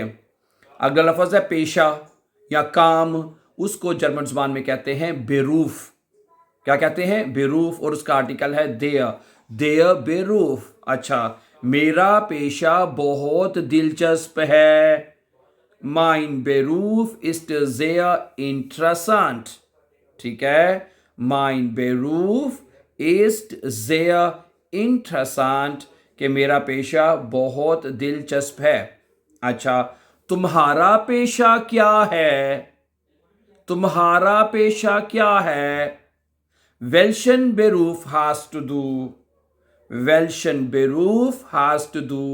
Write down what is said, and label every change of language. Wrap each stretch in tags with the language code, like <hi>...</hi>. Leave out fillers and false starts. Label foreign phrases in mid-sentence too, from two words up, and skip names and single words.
<ur>اگلا لفظ ہے پیشہ یا کام، اس کو جرمن زبان میں کہتے ہیں بیروف. کیا کہتے ہیں? بیروف، اور اس کا آرٹیکل ہے</ur> <de>der, der Beruf.</de> <ur>اچھا، میرا پیشہ بہت دلچسپ ہے.</ur> <de>mein Beruf ist sehr interessant।</de> <ur>ٹھیک ہے,</ur> <de>mein Beruf ist sehr interessant,</de> <ur>کہ میرا پیشہ بہت دلچسپ ہے. اچھا، تمہارا پیشہ کیا ہے? تمہارا پیشہ کیا ہے?</ur> <de>Welchen Beruf hast du, welchen Beruf hast du.</de>